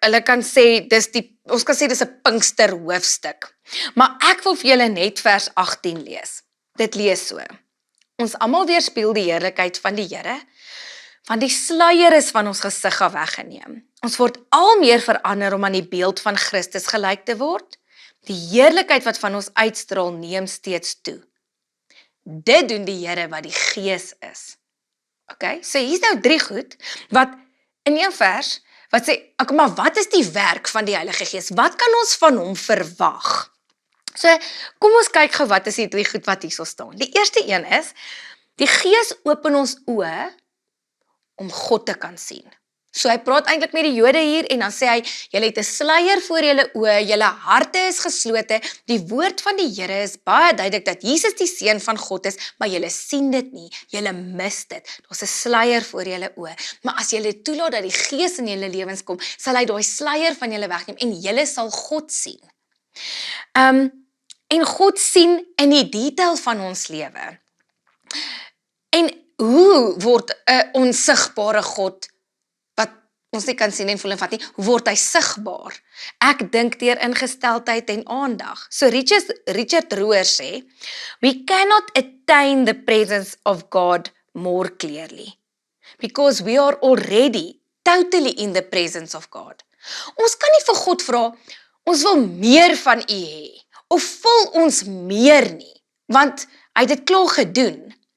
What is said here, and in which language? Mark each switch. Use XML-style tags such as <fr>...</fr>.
<af>Hulle kan sê ons kan sê dis 'n Pinkster hoofstuk. Maar ek wil vir julle net vers 18 lees. Dit lees so: Ons almal weerspieël die heerlikheid van die Here, want die sluier is van ons gesig af weggeneem. Ons word al meer verander om aan die beeld van Christus gelyk te word. Die heerlikheid wat van ons uitstraal neem steeds toe. Dit doen die Here wat die Gees is. Okay, so hier's nou 3 goed, wat in een vers, wat sê, maar wat is die werk van die Heilige Gees? Wat kan ons van hom verwag? So, kom ons kyk gou wat is die 3 goed wat hierso staan. Die eerste een is, die Gees open ons oë om God te kan sien. So hy praat eintlik met die Jode hier en dan sê hy, julle het 'n sluier voor julle oë, julle harte is geslote. Die woord van die Here is baie duidelik dat Jesus die seun van God is, maar julle sien dit nie, julle mis dit. Daar's 'n sluier voor julle oë. Maar as julle toelaat dat die Gees in julle lewens kom, sal hy daai sluier van julle wegneem en julle sal God sien. En God sien in die detail van ons lewe. En hoe word 'n onsigbare God, wat ons nie kan sien en voel en vat nie, hoe word hy sigbaar? Ek dink deur ingesteldheid en aandag. So Richard Rohr sê,</af> <en>we cannot attain the presence of God more clearly, because we are already totally in the presence of God.</en> <af>Ons kan nie vir God vra, ons wil meer van U hê, of vul ons meer nie, want hy het dit klaar gedoen.</af>